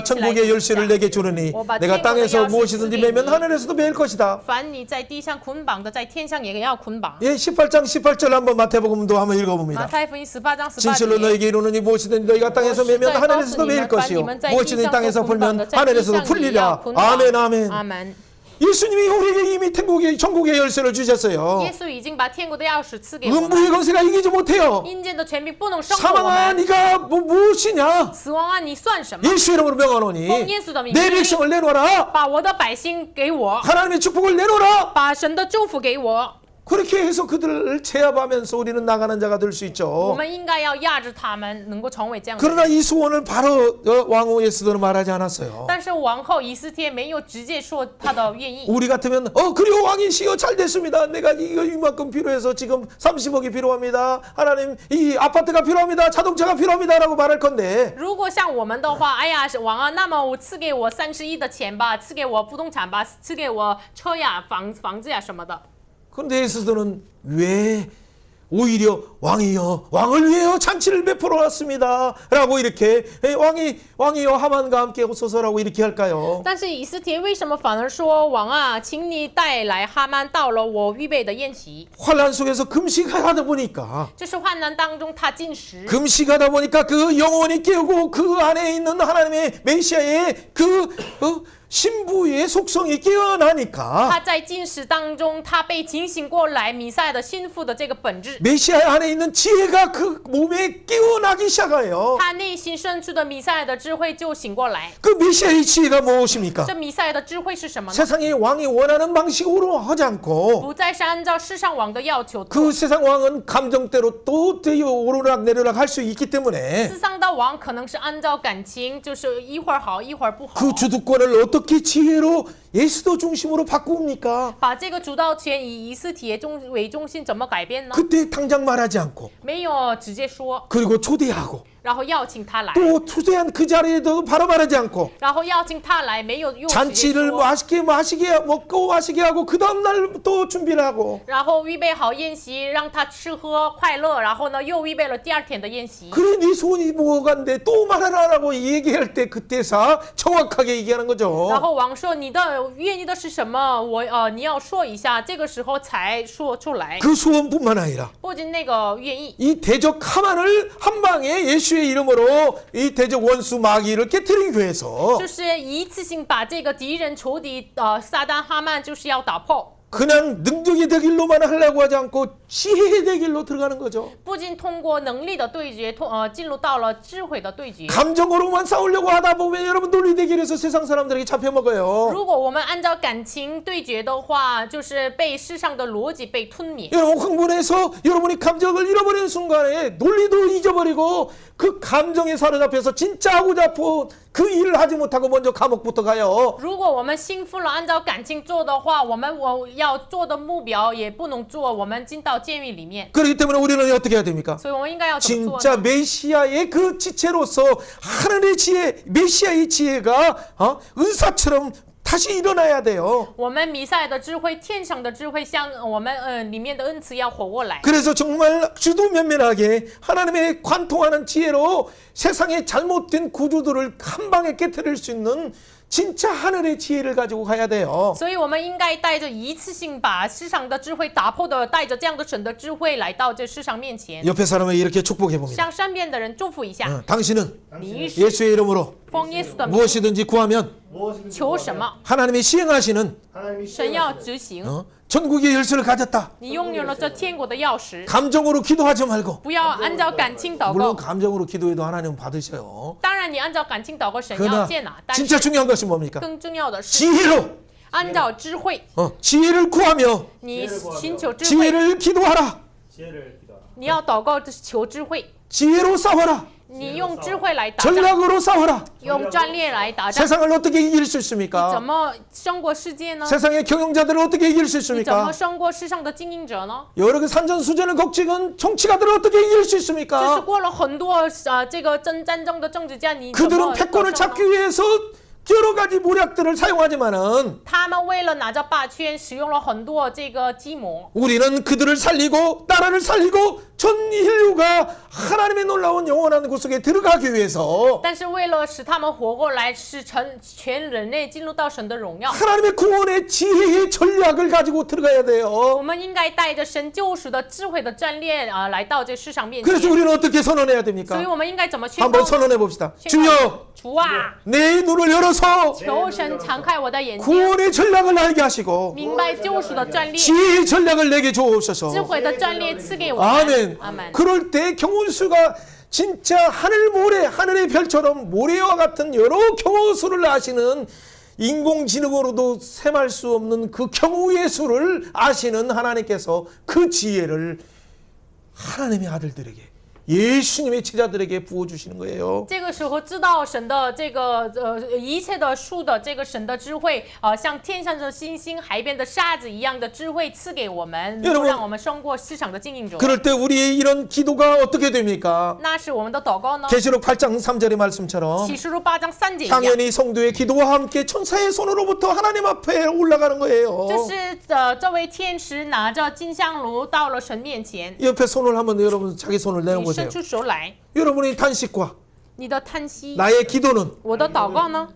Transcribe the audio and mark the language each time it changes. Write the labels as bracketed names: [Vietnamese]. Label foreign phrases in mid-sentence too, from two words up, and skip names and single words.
[Chinese] 一起来 [Korean] 천국의 [Chinese] 读一 [Korean] 열쇠를 [Chinese] 下。 [Korean] 내게 주느니 내가 땅에서 무엇이든지 매면 하늘에서도 매일 것이다. [Chinese] 凡你在地上捆绑的，在天上也要捆绑。 [Korean] 예, 18장 18절 한번 마태복음도 한번 [Chinese] 马 [Korean] 읽어봅니다. [Chinese] 太福音18章 [Korean] 진실로 [Chinese] 18节。 [Korean] 너에게 이르노니 무엇이든지 너희가 땅에서 매면 하늘에서도 매일 것이요 무엇이든지 땅에서 풀면 하늘에서도 풀리라. 아멘 아멘. [Chinese] 阿门。 [Korean] 예수님이 우리에게 이미 천국의 열쇠를 주셨어요. [Chinese] 耶稣已经把天国的钥匙赐给我们， [Korean] 음부의 권세가 이기지 못해요. [Chinese] 阴间的权柄不能胜过我 [Korean] 사망아 [Chinese] 们。 [Korean] 네가 무엇이냐? [Chinese] 死亡啊，你算什么？ [Korean] 예수 이름으로 명하노니 [Chinese] 奉耶稣的名， [Korean] 내 백성을 내놓아라. [Chinese] 把我的百姓给我， [Korean] 하나님의 축복을 내놓아라. [Chinese] 把神的祝福给我。 [Korean] 그렇게 해서 그들을 제압하면서 우리는 나가는 자가 될 수 [Chinese] 我 [Korean] 있죠. [Chinese] 们应该要压制他们，能够成为这样的 [Korean] 그러나 [Chinese] 人。 [Korean] 이 소원을 바로 왕후 에스더는 말하지 않았어요. [Chinese] 但是王后以斯帖没有直接说她的愿意。 [Korean] 우리 같으면 그리고 왕이시여 잘 됐습니다. 내가 이거 이만큼 필요해서 지금 30억이 필요합니다. 하나님 이 아파트가 필요합니다. 자동차가 필요합니다라고 말할 건데 [Chinese] 如果像我们的话，哎呀，王啊，那么我赐给我31的钱吧，赐给我不动产吧，赐给我车呀、房子呀什么的。 [Korean] 그런데 에스더는 왜 오히려 왕이여 왕을 위하여 잔치를 베풀어 왔습니다 라고 이렇게 왕이여 하만과 함께 오소서라고 이렇게 할까요? [Chinese] 但是以斯帖为什么反而说王啊，请你带来哈曼到了我预备的宴席？ [Korean] 환란 속에서 금식하다 보니까 [Chinese] 就是患难当中他进食， [Korean] 금식하다 보니까 그 영혼이 깨우고 그 안에 있는 하나님의 메시아의 그 신부의 속성이 깨어나니까 [Chinese] 他在进食当中，他被警醒过来，弥赛的心腹的这个本质， [Korean] 메시아 안에 있는 지혜가 그 몸에 깨어나기 시작해요. [Chinese] 他内心深处的弥赛的智慧就醒过来。 [Korean] 그 메시아의 지혜가 무엇입니까? [Chinese] 这弥赛的智慧是什么呢？ [Korean] 세상의 왕이 원하는 방식으로 하지 않고 [Chinese] 不再是按照世上王的要求做。 [Korean] 그 세상 왕은 감정대로 또 오르락 내리락 할 수 있기 때문에 [Chinese] 世上的王可能是按照感情，就是一会儿好一会儿不好。 [Korean] 그 주도권을 어떻게 지혜로 에스더 중심으로 바꿉니까? [Chinese] 把这个主导权以以斯帖为中心，怎么改变呢？ [Korean] 그때 당장 말하지 않고 [Chinese] 没有直接说， [Korean] 그리고 초대하고 [Chinese] 然后邀请他来， [Korean] 또 초대한 그 자리에도 바로 말하지 않고 [Chinese] 然后邀请他来，没有用直接 [Korean] 잔치를 [Chinese] 说， [Korean] 마시게 먹고 마시게 하고 그 다음날 또 준비를 하고 [Chinese] 然后预备好宴席，让他吃喝快乐，然后呢又预备了第二天的宴席。 [Korean] 그래 네 소원이 뭐간데 또 말하라라고 얘기할 때 그때서 정확하게 얘기하는 [Chinese] 然 [Korean] 거죠. [Chinese] 后王说：“你的愿意的是什么？你要说一下。”这个时候才说出来。 [Korean] 그 소원뿐만 아니라 [Chinese] 不仅那个愿意， [Korean] 이 대적 하만을 한 방에 예수의 이름으로 이 대적 원수 마귀를 깨뜨리기 위해서 [Chinese] 就是一次性把这个敌人仇敌撒旦哈曼，就是要打破。 [Korean] 그냥 능력이 되길로만 하려고 하지 않고 지혜의 되길로 들어가는 거죠. [Chinese] 不仅通过能力的对决，进入到了智慧的对决。 [Korean] 감정으로만 싸우려고 하다 보면 여러분 논리 대결에서 세상 사람들에게 잡혀 먹어요. [Chinese] 如果我们按照感情对决的话，就是被世上的逻辑被吞灭。 [Korean] 여러분 흥분해서 여러분이 감정을 잃어버리는 순간에 논리도 잊어버리고 그 감정에 사로잡혀서 진짜 하고자 싶은 그 일을 하지 못하고 먼저 감옥부터 가요. [Chinese] 如果我们兴奋了，按照感情做的话，我要做的目标也不能做，我们进到监狱里面。 [Korean] 그렇기 때문에 우리는 어떻게 해야 됩니까? [Chinese] 所以我们应该要怎么做 [Korean] 진짜 [Chinese] 呢？ [Korean] 메시아의 그 지체로서 하늘의 지혜, 메시아의 지혜가 은사처럼 다시 일어나야 돼요. [Chinese] 我们弥赛的智慧，天上的智慧，像我们里面的恩赐要活过来。 [Korean] 그래서 정말 주도면면하게 하나님의 관통하는 지혜로 세상의 잘못된 구조들을 한 방에 깨뜨릴 수 있는 진짜 하늘의 지혜를 가지고 가야 돼요. [Chinese] 所以我们应该带着一次性把世上的智慧打破的，带着这样的神的智慧来到这世上面前， [Korean] 옆에 사람을 이렇게 축복해 봅니다. [Chinese] 向身边的人祝福一下。 [Korean] 당신은 [Chinese] 你是 [Korean] 예수의 이름으로 [Chinese] 奉耶稣的名 [Korean] 무엇이든지 구하면 [Chinese] 求什么， [Korean] 하나님이 시행하시는 [Chinese] 神要执行。 [Korean] 천국의 열쇠를 가졌다. [Chinese] 你拥有了这天国的钥匙， [Korean] 감정으로 기도하지 말고 [Chinese] 不要按照感情祷 [Korean] 물론 [Chinese] 告。 [Korean] 감정으로 기도해도 하나님은 받으셔요. [Chinese] 当然，你按照感情祷告，神要 [Korean] 그러나 [Chinese] 接纳。但 [Korean] 진짜 [Chinese] 是 [Korean] 중요한 것이 뭡니까? [Chinese] 更重要的是， [Korean] 지혜로 [Chinese] 按照智慧， [Korean] 지혜를 구하며 [Chinese] 你寻求智慧， [Korean] 지혜를 기도하라. [Chinese] 你要祷告求智慧， [Korean] 지혜로 싸워라. [Chinese] 你用智慧来打仗， [Korean] 전략으로 싸워라. [Chinese] 用战略来打仗， [Korean] 세상을 어떻게 이길 수 [Chinese] 你怎 [Korean] 있습니까? [Chinese] 么胜过世界呢？ [Korean] 세상의 경영자들을 어떻게 이길 수 [Chinese] 你怎么 [Korean] 있습니까? [Chinese] 胜过世上的经营者呢？ [Korean] 여러 그 산전수전을 거치는 정치가들을 어떻게 이길 수 [Chinese] 就是 [Korean] 있습니까? [Chinese] 过了很多这个战争的政治家，你怎 [Korean] 그들은 [Chinese] 么 [Korean] 패권을 [Chinese] 得胜 [Korean] 잡기 [Chinese] 呢？ [Korean] 위해서 여러 가지 모략들을 사용하지만은 [Chinese] 他们为了拿着霸权，使用了很多这个计谋。 [Korean] 우리는 그들을 살리고 나라를 살리고 전 인류가 하나님의 놀라운 영원한 곳 속에 들어가기 위해서 [Chinese] 但是为了使他们活过来，使全人类进入到神的荣耀， [Korean] 하나님의 구원의 지혜의 전략을 가지고 들어가야 [Chinese] 我 [Korean] 돼요. [Chinese] 们应该带着神救赎的智慧的战略来到这世上面前。 [Korean] 그래서 우리는 어떻게 선언해야 [Chinese] 所以 [Korean] 됩니까? [Chinese] 我们应该怎么宣告 [Korean] 한번 ？ 선언해 봅시다. [Chinese] 宣告 [Korean] 주여 [Chinese] 主啊， [Korean] 내 눈을 열어서 [Chinese] 求神敞开我的眼睛， [Korean] 구원의 전략을 알게 하시고 [Chinese] 明白救赎的战略， [Korean] 지혜의 전략을 내게 [Chinese] 智 [Korean] 주옵소서. [Chinese] 慧的战略赐给我们。 [Korean] 아멘. [Chinese] 阿门。 [Korean] 그럴 때 경운수가 진짜 하늘 모래, 하늘의 별처럼 모래와 같은 여러 경우수를 아시는 인공지능으로도 셈할 수 없는 그 경우의 수를 아시는 하나님께서 그 지혜를 하나님의 아들들에게 예수님의 제자들에게 부어주시는 거예요. [Chinese] 这个时候知道神的这个一切的数的这个神的智慧，像天上的星星、海边的沙子一样的智慧赐给我们，能够 [Korean] 여러분 [Chinese] 让我们胜过市场的经营者。 [Korean] 그럴 때 우리의 이런 기도가 어떻게 됩니까? [Chinese] 那是我们的祷告呢？ [Korean] 계시록 8장 3절의 말씀처럼 [Chinese] 启示录8章3节一样， [Korean] 당연히 성도의 기도와 함께 천사의 손으로부터 하나님 앞에 올라가는 거예요. [Chinese] 就是这位天使拿着金香炉到了神面前， [Korean] 옆에 손을 한번 여러분 자기 손을 [Chinese] 你 [Korean] 내어보세요. [Chinese] 伸出手来， [Korean] 여러분의 탄식과 [Chinese] 你的叹息， [Korean] 나의 기도는 [Chinese] 我的祷告呢？